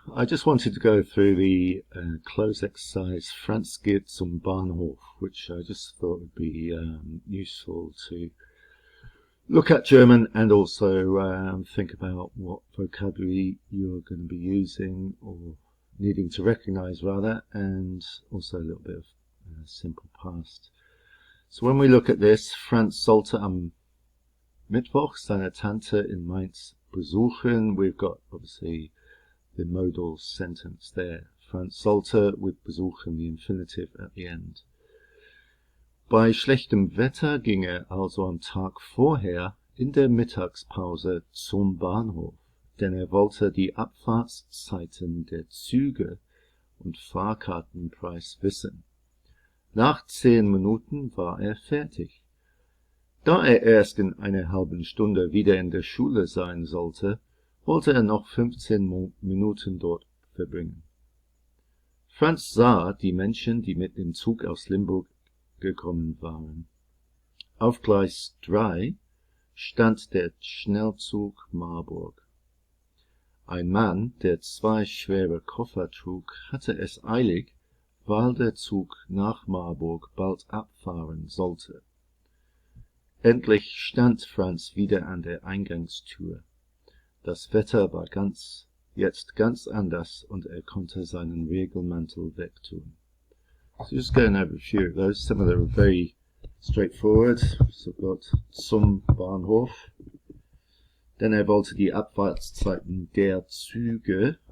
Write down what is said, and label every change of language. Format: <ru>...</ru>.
<en>I just wanted to go through the close exercise</en> <de>Franz geht zum Bahnhof,</de> <en>which I just thought would be useful to look at German and also think about what vocabulary you're going to be using or needing to recognize rather, and also a little bit of simple past. So when we look at this,</en> <de>Franz sollte am Mittwoch seine Tante in Mainz besuchen.</de> <en>We've got obviously the modal sentence there.</en> <de>Franz sollte</de> <en>with besuchen, the infinitive at the end.</en> <de>Bei schlechtem Wetter ging also am Tag vorher in der Mittagspause zum Bahnhof, denn wollte die Abfahrtszeiten der Züge und Fahrkartenpreis wissen. Nach 10 Minuten war fertig. Da erst in einer halben Stunde wieder in der Schule sein sollte, wollte noch 15 Minuten dort verbringen. Franz sah die Menschen, die mit dem Zug aus Limburg gekommen waren. Auf Gleis 3 stand der Schnellzug Marburg. Ein Mann, der 2 schwere Koffer trug, hatte es eilig, weil der Zug nach Marburg bald abfahren sollte. Endlich stand Franz wieder an der Eingangstür. Das Wetter war jetzt ganz anders und konnte seinen Regenmantel wegtun.</de> <en>So just going over a few of those. Some of them are very straightforward. So we've got</en> <de>zum Bahnhof.</de> <en>Then</en> <de>wollte die Abfahrtszeiten der Züge.</de>